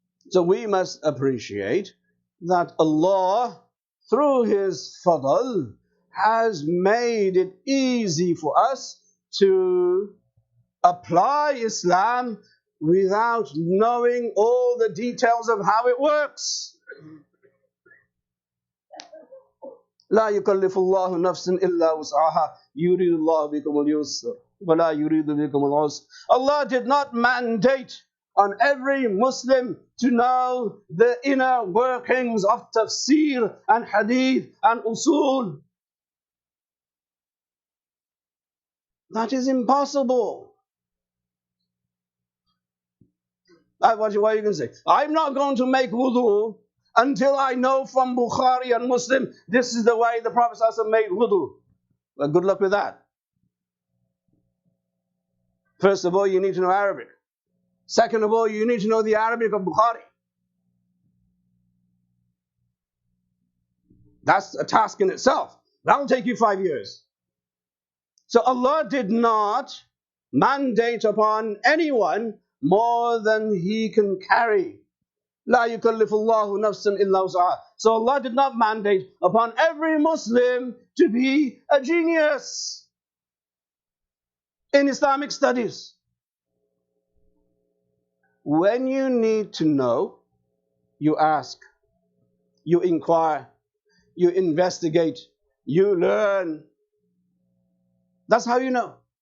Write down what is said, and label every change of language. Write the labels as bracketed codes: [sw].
[en] So we must appreciate that Allah, through His fadl, has made it easy for us to apply Islam without knowing all the details of how it works. [ar] لا يكلف الله نفسا إلا وسعها يريد الله بكم اليسر ولا يريد بكم العسر. [en] Allah did not mandate on every Muslim to know the inner workings of tafsir and hadith and usul. That is impossible. What are you going to say? I'm not going to make wudu until I know from Bukhari and Muslim this is the way the Prophet ﷺ made wudu. Well, good luck with that. First of all, you need to know Arabic. Second of all, you need to know the Arabic of Bukhari. That's a task in itself. That will take you 5 years. So Allah did not mandate upon anyone more than he can carry. [ar] لا يكلف الله نفسا إلا وسعها. [en] So Allah did not mandate upon every Muslim to be a genius in Islamic studies. When you need to know, you ask, you inquire, you investigate, you learn. That's how you know.